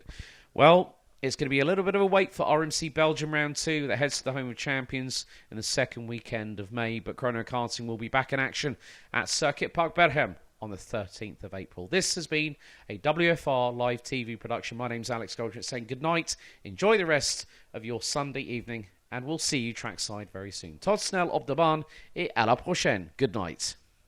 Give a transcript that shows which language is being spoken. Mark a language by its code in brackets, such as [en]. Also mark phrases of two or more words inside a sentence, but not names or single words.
[en] Well, it's going to be a little bit of a wait for RMC Belgium Round 2 that heads to the Home of Champions in the second weekend of May, but Chrono Karting will be back in action at Circuit Park Berghem on the 13th of April. This has been a WFR live TV production. My name's Alex Goldschmidt saying good night. Enjoy the rest of your Sunday evening, and we'll see you trackside very soon. [nl] Tot snel op de baan [fr] et à la prochaine. [en] Good night.